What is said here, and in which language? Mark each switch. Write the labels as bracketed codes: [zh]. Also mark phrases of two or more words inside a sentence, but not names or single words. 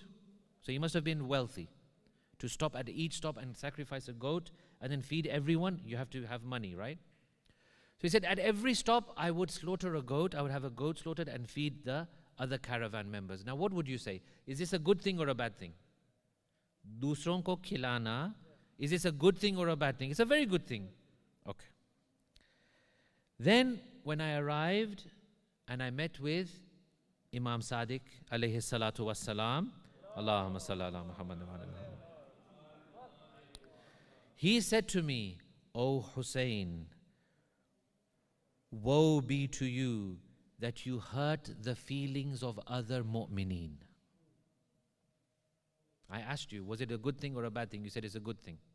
[en] So he must have been wealthy to stop at each stop and sacrifice a goat and then feed everyone. You have to have money, right? So he said, at every stop, I would slaughter a goat. I would have a goat slaughtered and feed the other caravan members. Now, what would you say? Is this a good thing or a bad thing? [hi] दूसरों को खिलाना. [en] Is this a good thing or a bad thing? It's a very good thing. Okay. Then, when I arrived and I met with Imam Sadiq, [ar] عليه الصلاة والسلام، اللهم صل على محمد وعلى محمد. [en] He said to me, O Hussein, woe be to you that you hurt the feelings of other mu'mineen. I asked you, was it a good thing or a bad thing? You said it's a good thing.